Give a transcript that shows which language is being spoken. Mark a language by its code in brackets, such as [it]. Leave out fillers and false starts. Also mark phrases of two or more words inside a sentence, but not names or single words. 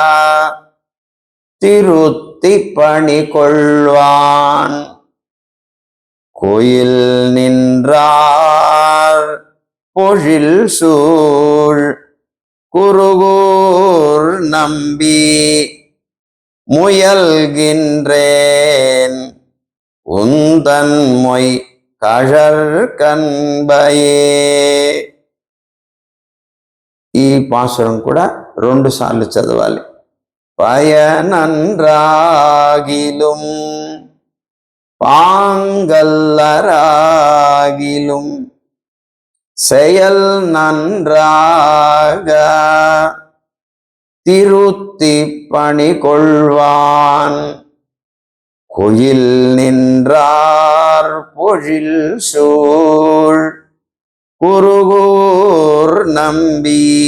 [ta] திருத்தி பணி கொள்வான் கோயில் நின்றார் பொழில் சூழ் குருகூர் நம்பி முயல்கின்றேன் உந்தன் மொய் கழற் கண்பையே. [te] ఈ పాసురం కూడా 2 సార్లు చదవాలి. [ta] பயனன்றாகிலும் பாங்கல்லராகிலும் செயல் நன்றாக திருத்தி பணி கொள்வான் குயில் நின்றார் பொழில் சூழ் குருகூர் நம்பி